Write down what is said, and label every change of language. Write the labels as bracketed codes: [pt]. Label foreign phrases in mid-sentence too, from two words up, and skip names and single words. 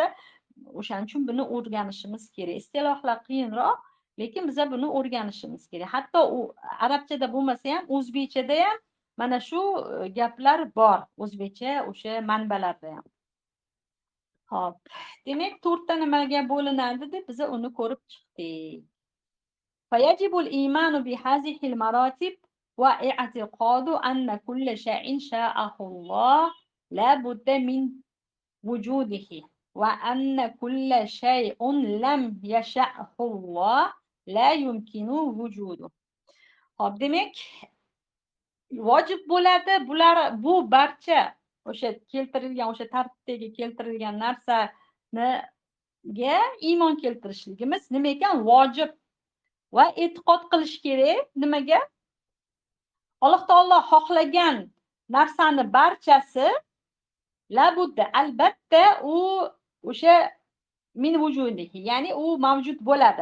[uz] O'shaning uchun buni o'rganishimiz kerak. Istilohlar qiyinroq, lekin biza buni o'rganishimiz kerak. Hatto u arabchada bo'lmasa ham, o'zbekchada ham mana shu gaplar bor. O'zbekcha o'sha manbalarda ham. Hop. Demak, 4 ta nimaga bo'linadi deb biza uni ko'rib chiqdik. [ar] فيجب الإيمان بهذه المراتب واعتقاد أن كل شيء شاءه الله لا بد من وجوده وأن كل شيء لم يشأه الله لا يمكن وجوده. [uz] Hop, demak, vojib bo'ladi bu barcha o'sha keltirilgan, o'sha tartibdagi keltirilgan narsaniga iymon keltirishligimiz nima ekan? Vojib. Va e'tiqod qilish kerak nimaga? Alloh taolo xohlagan narsani barchasi labudda, albatta u o'sha [ar] من وجوده, [uz] ya'ni u mavjud bo'ladi.